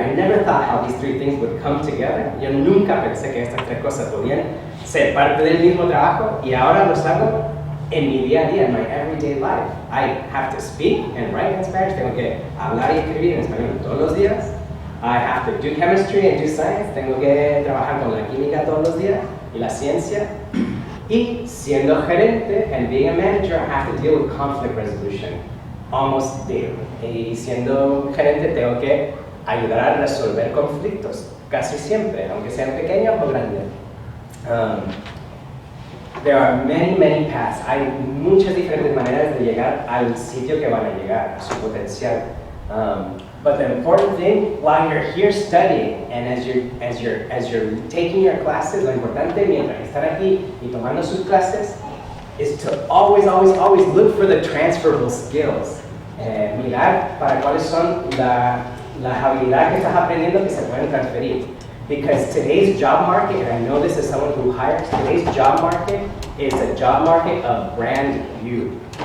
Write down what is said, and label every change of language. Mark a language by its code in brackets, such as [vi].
[en] I never thought how these 3 things would come together. [es] Yo nunca pensé que estas 3 cosas podían ser parte del mismo trabajo, y ahora los hago en mi día a día, [en] in my everyday life. I have to speak and write in Spanish. [es] Tengo que hablar y escribir en español todos los días. [en] I have to do chemistry and do science. [es] Tengo que trabajar con la química todos los días y la ciencia. Y siendo gerente [en] and being a manager, I have to deal with conflict resolution almost daily. [es] Y siendo gerente tengo que ayudar a resolver conflictos casi siempre, aunque sean pequeños o grandes. [en] There are many, many paths. [es] Hay muchas diferentes maneras de llegar al sitio que van a llegar, a su potencial. [en] But the important thing, while you're here studying, and as you're taking your classes, [es] lo importante mientras están aquí y tomando sus clases, [en] is to always look for the transferable skills. [es] Mirar para cuáles son las habilidades que estás aprendiendo que se pueden transferir. [en] Because today's job market, and I know this as someone who hires, today's job market is a job market of brand new.